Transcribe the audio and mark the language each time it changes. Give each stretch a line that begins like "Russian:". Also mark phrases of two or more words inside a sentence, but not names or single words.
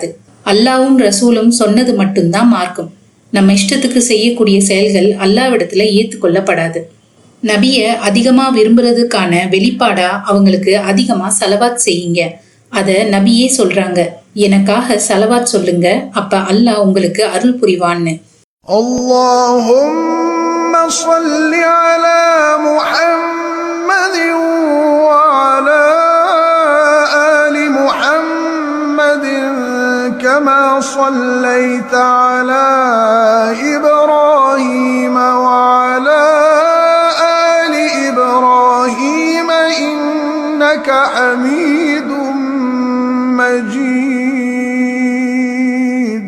Tamil: அல்லாவும் ரசூலும் சொன்னது மட்டும்தான் மார்க்கம். நம்ம இஷ்டத்துக்கு செய்யக்கூடிய செயல்கள் அல்லாவிடத்துல ஏத்துக்கொள்ளப்படாது. நபிய அதிகமா விரும்புறதுக்கான வெளிப்பாடா அவங்களுக்கு அதிகமா ஸலவாத் செய்யுங்க. அத நபியே சொல்றாங்க, எனக்காக ஸலவாத் சொல்லுங்க, அப்ப அல்லாஹ் உங்களுக்கு அருள் புரிவான்னு.
Arabic: اللهم صل على محمد وعلى آل محمد كما صليت على إبراهيم وعلى آل إبراهيم إنك حميد مجيد.